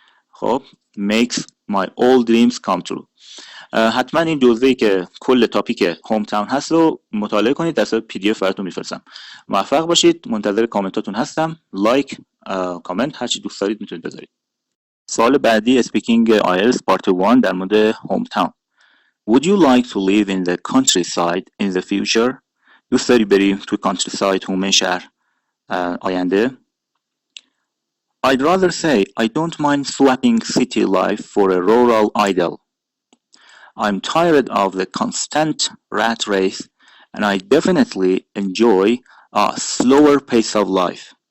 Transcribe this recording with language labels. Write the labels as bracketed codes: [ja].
[en] خب makes my all dreams come true. [fa] حتما این جزوه‌ای که کل تاپیک هوم تاون هست رو مطالعه کنید، در صورت PDF براتون میفرستم. موفق باشید، منتظر کامنتاتون هستم. لایک، کامنت، هر چی دوست دارید میتونید بذارید. سوال بعدی اسپیکینگ آیلتس پارت 1 در مورد هوم تاون. [en] Would you like to live in the countryside in the future? [fa] دوست داری بری توی countryside هومه شهر آینده؟ [en] I'd rather say I don't mind swapping city life for a rural idyll. I'm tired of the constant rat race and I definitely enjoy a slower pace of life.